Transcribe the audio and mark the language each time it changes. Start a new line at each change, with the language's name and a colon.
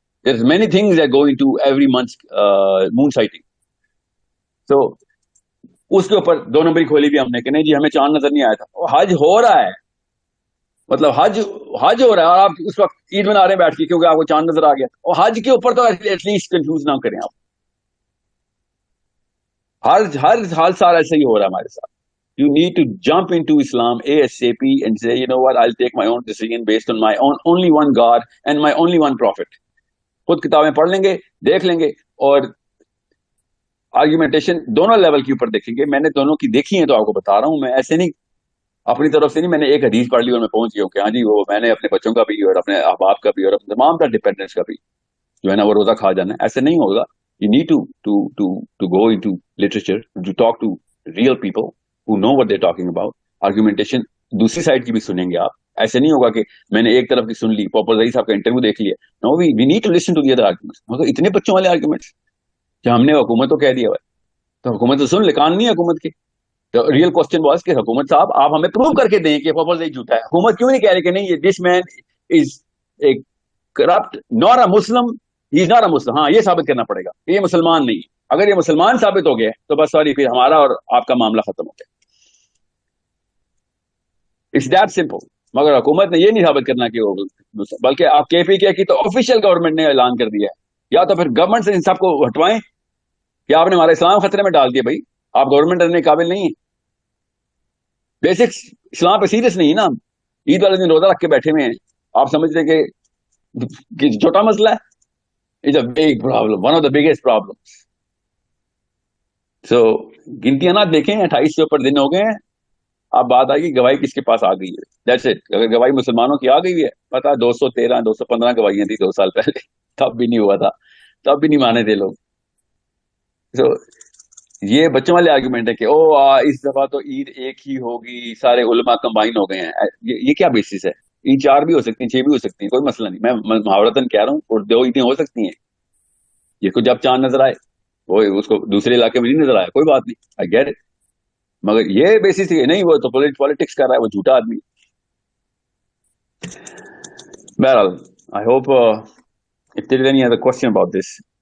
English: There's many things that go into every month's moon sighting.
Urdu: So اس کے اوپر 2 number کھولی بھی ہم نے کہ نہیں جی ہمیں چاند نظر نہیں آیا تھا. حج ہو رہا ہے، مطلب حج ہو رہا ہے اور آپ اس وقت عید منا رہے ہیں بیٹھ کے کیونکہ آپ کو چاند نظر آ گیا. اور حج کے اوپر تو ایٹ لیسٹ کنفیوز نہ کریں آپ. ہر سال ایسا ہی ہو رہا ہے ہمارے ساتھ.
English: You need to jump into Islam ASAP and say, you know what, I'll take my own decision based on my own only one God and my only one prophet.
Urdu: خود کتابیں پڑھ لیں گے، دیکھ لیں گے اور آرگیومنٹیشن دونوں لیول کے اوپر دیکھیں گے. میں نے دونوں کی دیکھی ہیں تو آپ کو بتا رہا ہوں. میں ایسے نہیں اپنی طرف سے نہیں، میں نے ایک حدیث پڑھ لی اور میں پہنچ گیا ہوں کہ ہاں جی وہ میں نے اپنے بچوں کا بھی اور اپنے احباب کا بھی اور اپنے تمام تر ڈپینڈنٹس کا بھی جو ہے نا وہ روزہ کھا جانا ہے. ایسے نہیں ہوگا.
English: You need to go into literature, to talk to real people who know what they're talking about.
Urdu: Argumentation دوسری سائڈ کی بھی سنیں گے آپ. ایسے نہیں ہوگا کہ میں نے ایک طرف کی سن لی، پاپا زئی صاحب کا انٹرویو دیکھ لیا.
English: No, we need to listen to the other arguments.
Urdu: مگر اتنے بچوں والے آرگومنٹس کہ ہم نے حکومت کو کہہ دیا ہوا ہے تو حکومت تو سن لے، کان نہیں ہے حکومت کے.
English: تو real question was
Urdu: کہ حکومت صاحب آپ ہمیں پروو کر کے دیں کہ پاپا زئی جھوٹا ہے. حکومت کیوں نہیں کہہ رہی کہ نہیں
English: This man is a corrupt, not a Muslim, he is not a Muslim.
Urdu: ہاں یہ ثابت کرنا پڑے گا کہ یہ مسلمان نہیں ہے. اگر یہ مسلمان ثابت ہو گیا تو بس سوری، پھر ہمارا اور آپ کا معاملہ ختم ہو گیا.
English: It's that simple.
Urdu: مگر حکومت نے یہ نہیں ثابت کرنا کہ وہ, بلکہ آپ کے پی کے کی تو آفیشیل گورنمنٹ نے اعلان کر دیا ہے. یا تو پھر گورنمنٹ سے ان سب کو ہٹوائیں کہ آپ نے ہمارا اسلام خطرے میں ڈال دیا. بھائی آپ گورنمنٹ رہنے قابل نہیں ہیں, بیسک اسلام پہ سیریس نہیں نا. عید والے دن روزہ رکھ کے بیٹھے ہوئے ہیں, آپ سمجھتے کہ چھوٹا مسئلہ ہے.
English: It's a big problem, one of the biggest problem.
Urdu: سو گنتیاں نہ دیکھیں, 28 سے اوپر دن ہو گئے ہیں. اب بات آئے گی گواہی کس کے پاس آ گئی ہے.
English: That's it.
Urdu: اگر گواہی مسلمانوں کی آ گئی ہے, پتا 213 215 گواہیاں تھی 2 سال پہلے, تب بھی نہیں ہوا تھا, تب بھی نہیں مانے تھے لوگ. سو یہ بچوں والے آرگومنٹ ہے کہ اس دفعہ تو عید ایک ہی ہوگی, سارے علماء کمبائن ہو گئے ہیں. یہ کیا بیسس ہے؟ عید 4 بھی ہو سکتی ہیں, 6 بھی ہو سکتی ہیں, کوئی مسئلہ نہیں. میں محاورتاً کہہ رہا ہوں, اور 2 عیدیں ہو سکتی ہیں. یہ کو جب چاند نظر آئے, وہ اس کو دوسرے علاقے میں نہیں نظر آیا, کوئی بات نہیں,
English: I get it.
Urdu: مگر یہ بیسس نہیں, وہ تو پالیٹکس کر رہا ہے, وہ جھوٹا آدمی.
English: بہرحال, I hope if there is any other question about this,